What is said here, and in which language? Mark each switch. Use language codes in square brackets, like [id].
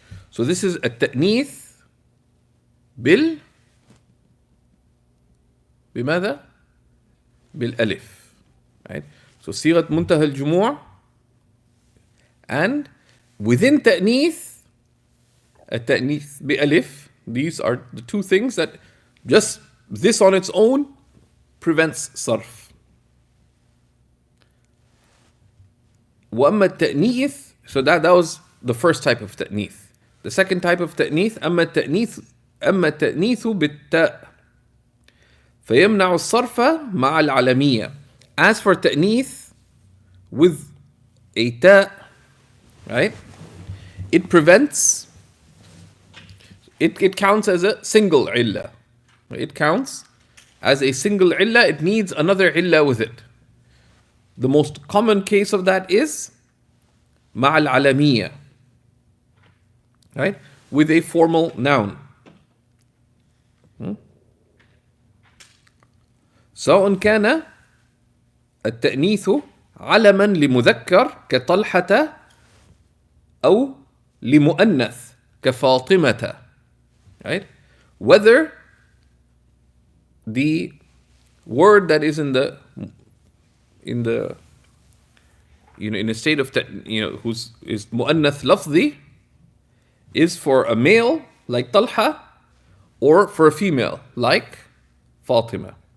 [en] So this is [ar] التأنيث بماذا؟ بالألف. [en] Right? So صيغة منتهى الجموع, and within تأنيث [ar] التأنيث بألف. [en] These are the two things that just this on its own prevents صرف. [ar] وأما التأنيث, [en] so that was the first type of تأنيث. The second type of تأنيث, [ar] أما التأنيث بالتاء فيمنع الصرف مع العلمية. [en] As for تأنيث with a تاء, right? It prevents, it counts as a single عِلَّة. It counts as a single عِلَّة. It needs another عِلَّة with it. The most common case of that is مع العلمية, right? With a formal noun. [ar] سواء كان التأنيث علما لمذكر كطلحة أو لمؤنث كفاطمة, [en] right? Whether the word that is in the in a state of who's is مؤنث لفظي is for a male like Talha or for a female like Fatima.